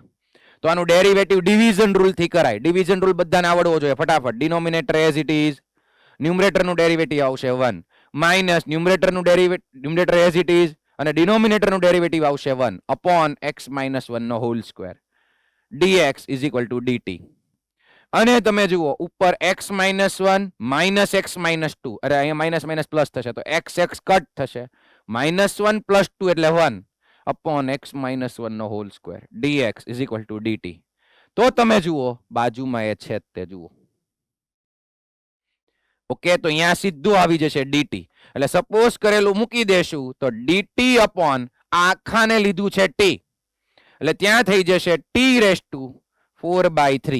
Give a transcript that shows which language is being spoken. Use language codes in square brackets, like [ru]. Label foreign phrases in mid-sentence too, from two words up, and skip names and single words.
[gu] તો આનું [en] derivative division rule [gu] થી કરાય. [en] division rule [gu] બધાને આવડવો જોઈએ ફટાફટ. [en] denominator as it is, [gu] ન્યુમરેટર નું ડેરિવેટિવ આવશે [en] 1 minus numerator [gu] નું [en] numerator as it is [gu] અને ડિનોમિનેટર નું ડેરિવેટિવ આવશે [en] 1 upon x minus 1 [gu] નો [en] whole square. dx is equal to dt. [gu] અને તમે જુઓ ઉપર [en] x minus 1 minus x minus 2. [gu] અરે અહીંયા [en] minus minus plus [gu] થશે તો x કટ થશે. [en] -1 plus 2 [gu] એટલે [en] 1 upon x minus 1 [gu] નો [en] whole square. dx is equal to dt. [gu] તો તમે જુઓ બાજુમાં એ છે તે જુઓ. ઓકે, તો અહીંયા સીધું આવી જશે dt. એટલે સપોઝ કરેલું મૂકી દેશું તો [en] dt upon [gu] આખાને લીધું છે t. એટલે ત્યાં થઈ જશે [en] t raised to 4/3.